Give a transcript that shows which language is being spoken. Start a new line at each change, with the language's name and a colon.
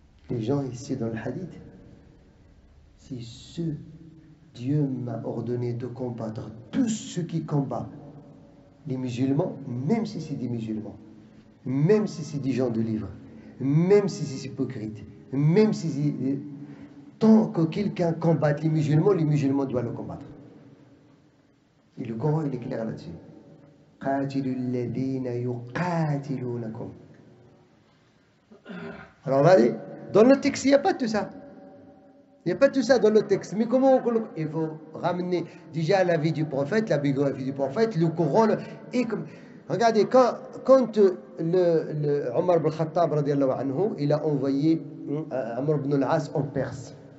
French: Les gens ici dans le hadith, si ceux, Dieu m'a ordonné de combattre tous ceux qui combattent les musulmans, même si c'est des musulmans, même si c'est des gens de livre, même si c'est hypocrite, même si c'est... Tant que quelqu'un combatte les musulmans doivent le combattre. Et le Coran, il est clair là-dessus.
Arabic: قاتلوا الذين يقاتلونكم.
French: Alors on va dire, dans le texte, il n'y a pas tout ça. Il n'y a pas tout ça dans le texte. Mais comment il faut ramener déjà la vie du prophète, la biographie du prophète, le Coran. Et comme, regardez, quand le Omar ibn Khattab, radiallahu anhu, il a envoyé Amr ibn al-As en Perse.